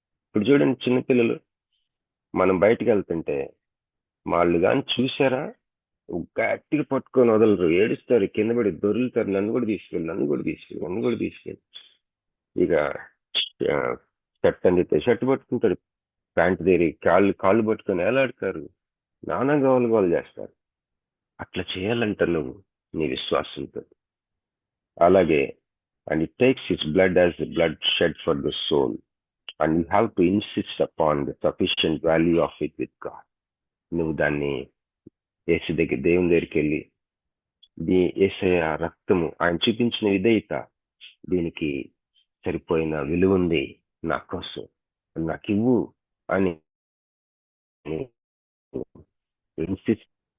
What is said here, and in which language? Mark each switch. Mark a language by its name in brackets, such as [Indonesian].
[Telugu] ఇప్పుడు చూడండి, చిన్నపిల్లలు మనం బయటికి వెళ్తుంటే వాళ్ళు కానీ చూసారా, గట్టిగా పట్టుకొని వదలరు, ఏడుస్తారు, కింద పడి దొరులుతారు, నన్ను కూడా తీసుకెళ్ళి. ఇక షర్ట్ అందితే షర్ట్ పట్టుకుంటారు, ప్యాంట్ దేరి కాళ్ళు పట్టుకొని వేలాడతారు, నానా గోలు చేస్తారు. అట్లా చేయాలంట నువ్వు నీ విశ్వాసంతో. అలాగే, [English] and it takes his blood as the blood shed for the soul, and you have to insist upon the sufficient value of it with God. [Telugu] నువ్వు దాన్ని దేవుని దగ్గరికి వెళ్ళి, యేసయ్య రక్తము, ఆయన చూపించిన విధేయత, దీనికి సరిపోయిన విలువ ఉంది నా కోసం, నాకు ఇవ్వు అని ఇన్సిస్ట్.